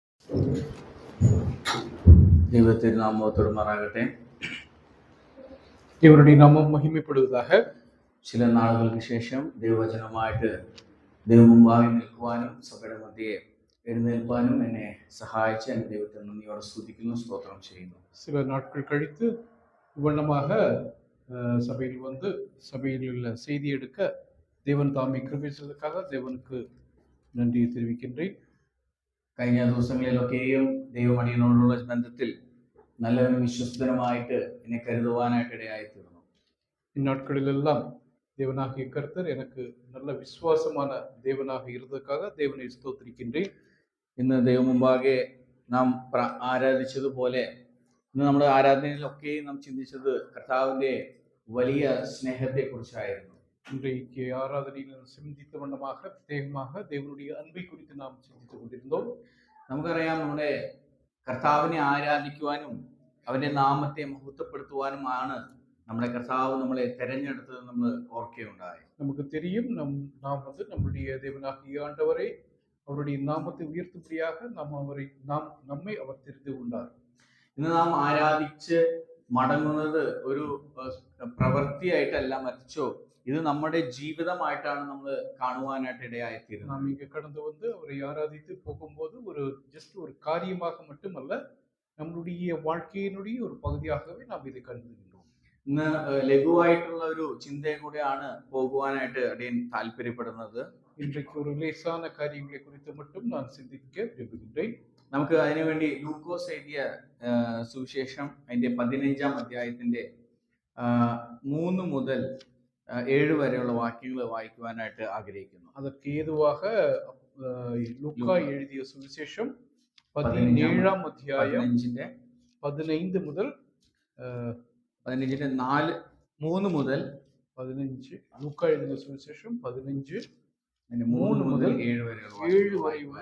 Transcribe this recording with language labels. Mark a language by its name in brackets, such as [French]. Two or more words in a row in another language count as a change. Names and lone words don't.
[Malayalam] ദൈവത്തിരുനാമത്തോട് മാറാകട്ടെ. ഇവരുടെ നാമം മഹിമപ്പെടുവதாக. ചില നാളുകൾക്ക് ശേഷം ദൈവവചനമായിട്ട് ദൈവമുമ്പാകെ നിൽക്കുവാനും സഭയുടെ മധ്യയെ എഴുന്നേൽപ്പാനും എന്നെ സഹായിച്ച് എന്നെ ദൈവത്തെ നന്ദിയോടെ സ്തുതിക്കുന്നു, സ്തോത്രം ചെയ്യുന്നു. [Tamil] சில நாட்கள் கழித்து இவ்வண்ணமாக சபையில் வந்து சபையில் உள்ள செய்தி எடுக்க தேவன் தாமே கிருபை செய்ததற்காக தேவனுக்கு நன்றியை தெரிவிக்கின்றேன். [Malayalam] കഴിഞ്ഞ ദിവസങ്ങളിലൊക്കെയും ദൈവമടിയനോടുള്ള ബന്ധത്തിൽ നല്ലവനും വിശ്വസ്തനുമായിട്ട് എന്നെ കരുതുവാനായിട്ട് ഇടയായിത്തീർന്നു. [Tamil] இந்நாட்களிலெல்லாம் தேவனாகிய கர்த்தர் எனக்கு நல்ல விசுவாசமான தேவனாக இருந்ததற்காக தேவனை ஸ்தோத்திரிக்கின்றேன். [Malayalam] ഇന്ന് ദൈവം മുമ്പാകെ നാം ആരാധിച്ചതുപോലെ ഇന്ന് നമ്മുടെ ആരാധനയിലൊക്കെയും നാം ചിന്തിച്ചത് കർത്താവിൻ്റെ വലിയ സ്നേഹത്തെ കുറിച്ചായിരുന്നു. [Tamil] இன்றைக்கு ஆராதனையில் சிந்தித்த வண்ணமாக பிரத்யேகமாக தேவனுடைய அன்பை குறித்து நாம் சிந்தித்துக் கொண்டிருந்தோம். [Malayalam] നമുക്കറിയാം, നമ്മുടെ കർത്താവിനെ ആരാധിക്കുവാനും അവൻ്റെ നാമത്തെ മഹത്വപ്പെടുത്തുവാനുമാണ് നമ്മുടെ കർത്താവ് നമ്മളെ തെരഞ്ഞെടുത്തത് നമ്മൾ ഓർക്കുകയുണ്ടായി. [Tamil] நமக்கு தெரியும், நாம் வந்து நம்முடைய தேவனாகிய ஆண்டவரை அவருடைய நாமத்தை உயர்த்தும்படியாக நம்மை அவர் தெரிந்து கொண்டார். [Malayalam] ഇന്ന് നാം ആരാധിച്ച് മടങ്ങുന്നത് ഒരു പ്രവൃത്തിയായിട്ടല്ല, മറിച്ചോ ഇത് നമ്മുടെ ജീവിതമായിട്ടാണ് നമ്മൾ കാണുവാനായിട്ട് ഇടയായിത്തീരുന്നത്. [Tamil] நாம் இங்க கடந்து வந்து அவரை ஆராதித்து போகும்போது ஒரு காரியமாக மட்டுமல்ல, நம்மளுடைய வாழ்க்கையினுடைய ஒரு பகுதியாகவே நாம் இதை கருதுகின்றோம். [Malayalam] ഇന്ന് ലഘുവായിട്ടുള്ള ഒരു ചിന്തയെ കൂടെയാണ് പോകുവാനായിട്ട് അടിയൻ താല്പര്യപ്പെടുന്നത്. [Tamil] இன்றைக்கு ஒரு லேசான காரியங்களை குறித்து மட்டும் நான் சிந்திக்க விரும்புகின்றேன். [Malayalam] നമുക്ക് അതിനുവേണ്ടി ലൂക്കോസ് എഴുതിയ സുവിശേഷം അതിന്റെ 15-ാം അധ്യായത്തിന്റെ 3 മുതൽ 7 വരെയുള്ള വാക്യങ്ങൾ വായിക്കുവാനായിട്ട് ആഗ്രഹിക്കുന്നു. [Tamil] அதற்கு ஏதுவாக லூக்கா எழுதிய சுவிசேஷம் 17-ாம் அத்தியாயம் 15 முதல் [Malayalam] 3 മുതൽ 15. ലൂക്കാ എഴുതിയ സുവിശേഷം 15 3 മുതൽ 7 വരെയുള്ള